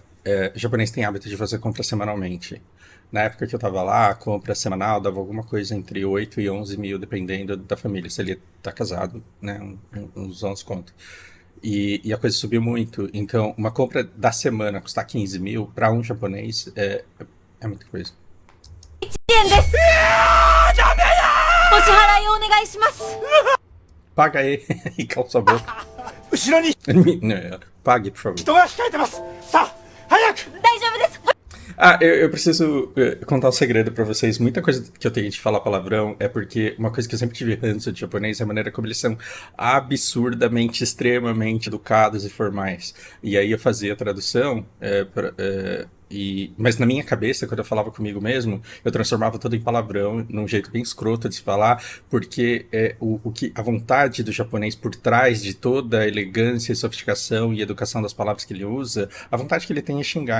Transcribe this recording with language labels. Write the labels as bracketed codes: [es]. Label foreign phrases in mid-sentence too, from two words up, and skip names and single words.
[pt] Japonês tem hábito de fazer compra semanalmente. Na época que eu tava lá, a compra semanal dava alguma coisa entre 8 e 11 mil, dependendo da família. Se ele tá casado, né? Uns 11 conto. E a coisa subiu muito. Então, uma compra da semana custar 15 mil para um japonês é muita coisa. [ja] 円です。お支払いをお願いします。 [pt] Paga aí e cala sua boca. [ja] 後ろに [pt] Pague, por favor. [ja] 人が控えてます。さあ、早く。大丈夫です。 [pt] Eu preciso contar um segredo pra vocês. Muita coisa que eu tenho de falar palavrão é porque uma coisa que eu sempre tive ranço de japonês é a maneira como eles são absurdamente, extremamente educados e formais. E aí eu fazia a tradução, mas na minha cabeça, quando eu falava comigo mesmo, eu transformava tudo em palavrão, num jeito bem escroto de se falar, porque a vontade do japonês por trás de toda a elegância, sofisticação e educação das palavras que ele usa, a vontade que ele tem é xingar.